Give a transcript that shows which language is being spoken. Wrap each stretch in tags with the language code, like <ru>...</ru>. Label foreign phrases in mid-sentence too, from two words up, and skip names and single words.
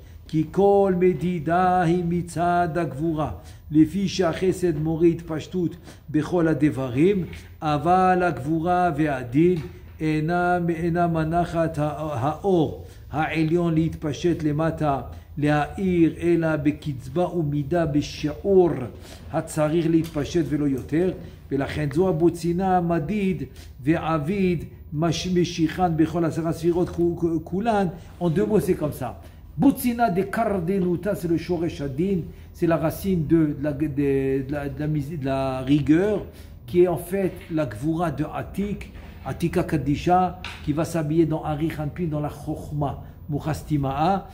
<he>כי כל מדידה היא מצד הגבורה, לפי שהחסד מוריד פשטות בכל הדברים, אבל הגבורה והדין אינה מנחת האור העליון להתפשט למטה להאיר, אלא בקצבה ומידה בשיעור הצריך להתפשט ולא יותר, ולכן זו הבוצינה המדיד ועביד משיכן בכל 10 ספירות כולן.</he> <fr>En deux mots, c'est comme ça.</fr> <arc>בוצינא דקרדינותא,</arc> <fr>c'est le</fr> <he>שורש הדין,</he> <fr>c'est la racine de la rigueur, qui est en fait la gvura de Atik,</fr> <arc>עתיקא קדישא,</arc> <fr>qui va s'habiller dans</fr> <arc>אריך אנפין,</arc> <fr>dans la Chokhma, Muchastima'a.</fr>